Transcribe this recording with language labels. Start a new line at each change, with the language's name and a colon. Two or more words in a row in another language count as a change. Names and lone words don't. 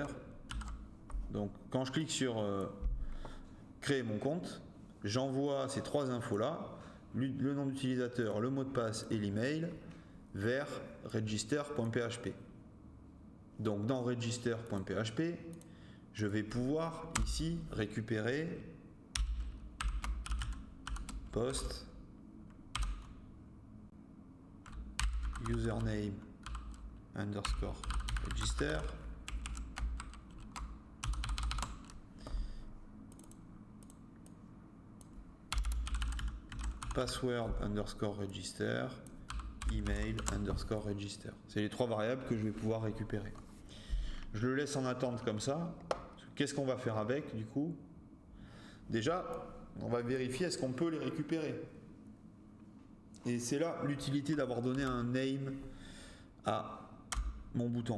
French: Donc quand je clique sur créer mon compte, j'envoie ces trois infos là, le nom d'utilisateur, le mot de passe et l'email vers register.php. Donc dans register.php, je vais pouvoir ici récupérer
English: post username underscore register password underscore register email underscore register.
French: C'est les trois variables que je vais pouvoir récupérer. Je le laisse en attente comme ça. Qu'est-ce qu'on va faire avec du coup? Déjà, on va vérifier est-ce qu'on peut les récupérer. Et c'est là l'utilité d'avoir donné un name à mon bouton.